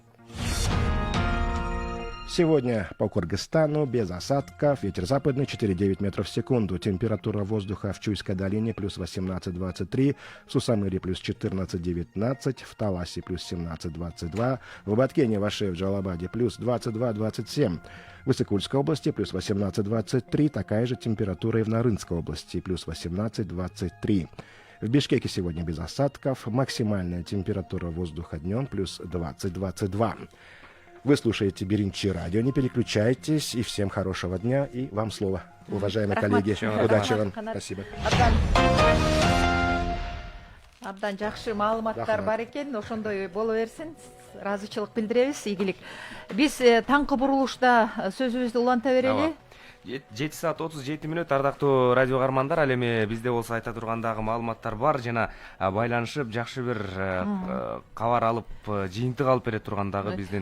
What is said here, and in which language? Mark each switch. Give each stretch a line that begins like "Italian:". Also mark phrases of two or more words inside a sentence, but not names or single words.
Russian: Сегодня по Кыргызстану без осадков, ветер западный 4,9 метров в секунду, температура воздуха в Чуйской долине плюс 18-23, в Сусамыре плюс 14-19, в Таласе плюс 17-22, в Баткене, Ваше, в Джалабаде плюс 22-27, в Иссык-Кульской области плюс 18-23, такая же температура и в Нарынской области плюс 18-23. В Бишкеке сегодня без осадков, максимальная температура воздуха днем плюс 20-22. Вы слушаете Биринчи радио, не переключайтесь, и всем хорошего дня, и вам слово, уважаемые коллеги. Удачи вам. Спасибо.
Kyrgyz: Абдан жакшы маалыматтар бар экен, ошондой боло берсин. Ыраазычылык билдиребиз, ийгилик. Биз таңкы бурулушта сөзүбүздү уланта берели. 7 саат 37 мүнөт. Ардактуу радио каармандар, ал эми бизде болсо айта тургандагы маалыматтар бар жана байланышып жакшы бир кабар алып, жыйынтык алып бере тургандагы биздин.